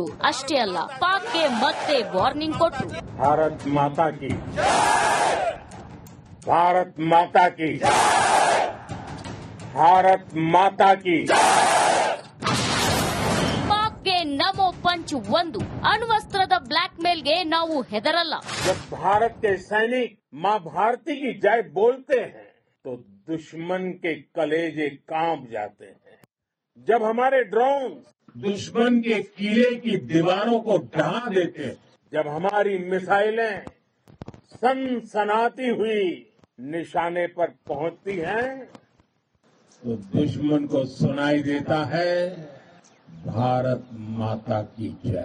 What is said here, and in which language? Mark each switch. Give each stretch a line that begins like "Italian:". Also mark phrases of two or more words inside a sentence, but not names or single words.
Kannada: ಅಷ್ಟೇ ಅಲ್ಲ, ಪಾಕ್ಗೆ ಮತ್ತೆ ವಾರ್ನಿಂಗ್ ಕೊಟ್ರು.
Hindi: भारत माता की, भारत माता की, भारत माता की।
Kannada: ಪಾಕ್ಗೆ ನಮೋ ಪಂಚ್ 1, ಅಣ್ವಸ್ತ್ರದ ಬ್ಲಾಕ್ ಮೇಲ್ಗೆ ನಾವು ಹೆದರಲ್ಲ.
Hindi: जब भारत के सैनिक मां भारती की जय बोलते हैं तो दुश्मन के कलेजे कांप जाते हैं। जब हमारे ड्रोन दुश्मन के किले की दीवारों को ढहा देते हैं, जब हमारी मिसाइलें सनसनाती हुई निशाने पर पहुंचती हैं, तो दुश्मन को सुनाई देता है भारत माता की जय।